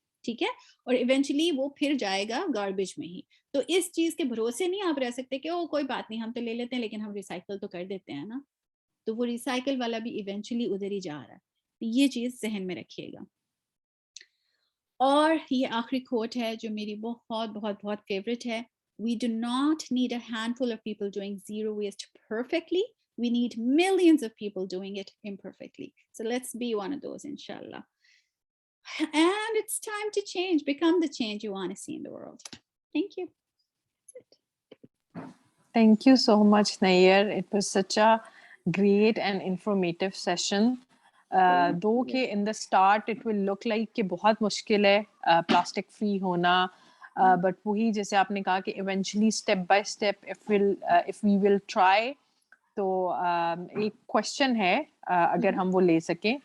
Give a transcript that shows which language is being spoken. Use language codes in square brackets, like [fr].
[ur] ٹھیک ہے, اور ایونچولی وہ پھر جائے گا گاربیج میں ہی. تو اس چیز کے بھروسے نہیں آپ رہ سکتے کہ کوئی بات نہیں ہم تو لے لیتے ہیں لیکن ہم ریسائکل تو کر دیتے ہیں نا. تو وہ ریسائکل والا بھی ایونچولی ادھر ہی جا رہا ہے. یہ چیز ذہن میں رکھیے گا. اور یہ آخری کوٹ ہے جو میری بہت بہت بہت فیوریٹ ہے. [en] We do not need a handful of people doing zero waste perfectly. We need millions of people doing it imperfectly. So let's be one of those, inshallah. And it's time to change, become the change you want to see in the world. Thank you. That's it. Thank you so much, Nayyar. It was such a great and informative session. [ur] Though کہ [en] in the start it will look like [ur] کہ بہت مشکل ہے plastic free ہونا, but وہی جیسے آپ نے کہا کہ eventually step by step [en] if we will try. [ur] تو ایک کوشچن ہے اگر ہم وہ لے سکیں.